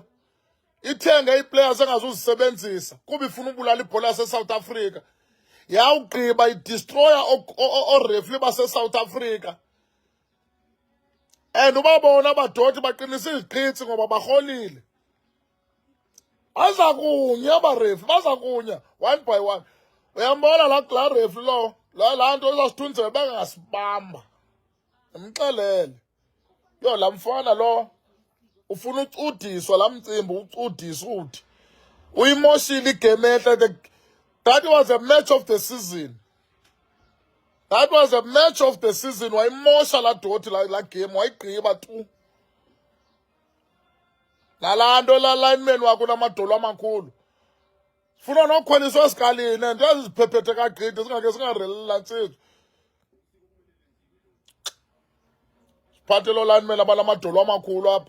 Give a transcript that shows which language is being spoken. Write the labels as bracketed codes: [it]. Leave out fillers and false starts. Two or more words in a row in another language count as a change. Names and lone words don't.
[xh] Ithenge ii-players engazuzisebenzisa kuba ifuna ubulala ibhola yaseSouth Africa. Yawugqiba idistroya oorefli baseSouth Africa. And ubabona abadoti baqinisa iziqhitsi ngoba barholile. Baza kunya abarefi, baza kunya [en] one by one. [xh] Uyambona laa refli lowo, laa nto izasithunzela bengasibamba. Ndimxelele. Yo, laa mfana lo ufuna ucudiswa, laa mcimbi ucudisa uthi. Uyimoshile igame ehle. [en] That was a match of the season. That was a match of the season. [xh] Wayimosha laa doti laa game, wayigqiba tu. Nalaa nto laa lineman wakho unamadolo amakhulu. Funa nokhweliswa esikalini, and eziziphephethe kagqithi zingake zingareli laa ntsizwa. Siphathe loo lineman abanamadolo amakhulu apha.